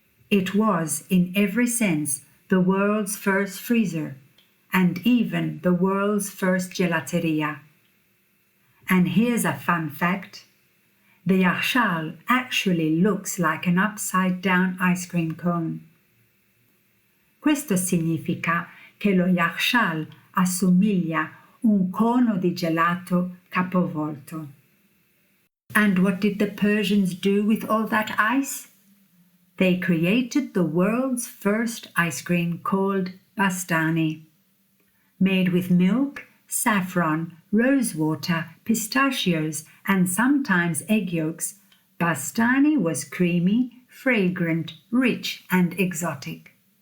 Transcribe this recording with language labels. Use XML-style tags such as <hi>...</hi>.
<en>It was, in every sense, the world's first freezer, and even the world's first gelateria. And here's a fun fact. The Yakhchal actually looks like an upside-down ice cream cone.</en> <it>Questo significa che lo Yakhchal assomiglia un cono di gelato capovolto.</it> <en>And what did the Persians do with all that ice? They created the world's first ice cream called bastani. Made with milk, saffron, rosewater, pistachios, and sometimes egg yolks, bastani was creamy, fragrant, rich, and exotic.</en>